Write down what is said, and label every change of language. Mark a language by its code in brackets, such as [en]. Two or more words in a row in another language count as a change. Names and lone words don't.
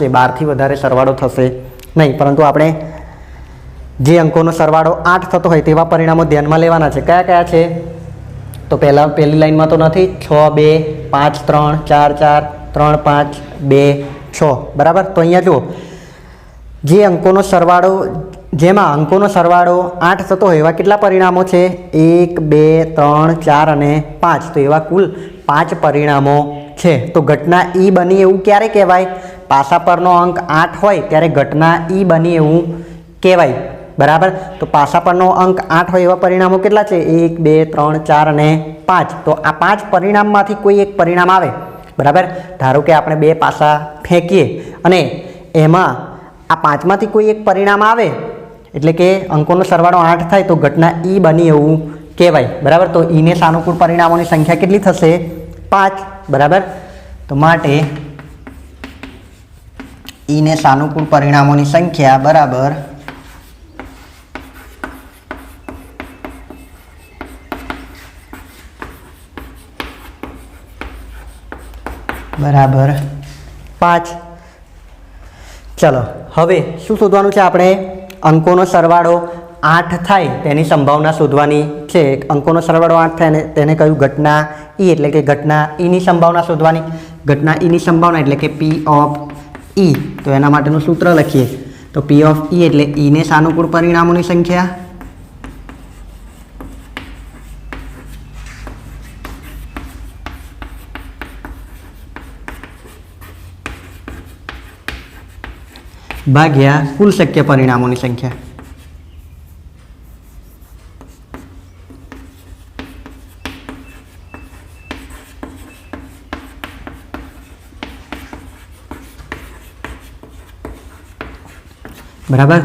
[gu] 12થી વધારે સરવાળો થશે નહીં પરંતુ આપણે જે અંકોનો સરવાળો 8 થતો હોય તેવા પરિણામો ધ્યાનમાં લેવાના છે કયા કયા છે તો પહેલી લાઈનમાં તો નથી 6 2 5 3 4 4 3 5 2 बराबर। તો અહીંયા જુઓ જે અંકોનો સરવાળો જેમાં અંકોનો સરવાળો 8 થતો હોય એવા કેટલા પરિણામો છે 1 2 3 4 અને 5 તો એવા કુલ 5 પરિણામો છે। તો ઘટના ઈ બની એવું ક્યારે કહેવાય પાસા પરનો અંક 8 હોય ત્યારે ઘટના ઈ બની એવું કહેવાય બરાબર। તો પાસા પરનો અંક 8 હોય એવા પરિણામો કેટલા છે 1 2 3 4 અને 5 તો આ 5 પરિણામમાંથી કોઈ એક પરિણામ આવે બરાબર। ધારો કે આપણે 2 પાસા ફેંકીએ અને એમાં આ 5 માંથી કોઈ એક પરિણામ આવે એટલે કે અંકોનો સરવાળો 8 થાય તો ઘટના ઈ બની એવું કહેવાય બરાબર। તો ઈ ને સાનુકૂળ પરિણામોની સંખ્યા કેટલી થશે 5 બરાબર। તો માટે ઈ ને સાનુકૂળ પરિણામોની સંખ્યા બરાબર બરાબર 5। ચલો હવે શું શોધવાનું છે આપણે અંકોનો સરવાળો 8 થાય તેની સંભાવના શોધવાની છે। અંકોનો સરવાળો 8 થાય તેને કહ્યું ઘટના ઈ એટલે કે ઘટના ઈ ની સંભાવના શોધવાની। ઘટના ઈ ની સંભાવના એટલે કે [en] P of E. [gu] તો એના માટેનું સૂત્ર લખીએ તો [en] P of E [gu] એટલે ઈ ને સાનુકૂળ પરિણામોની સંખ્યા ભાગ્યા કુલ શક્ય પરિણામોની સંખ્યા। बराबर।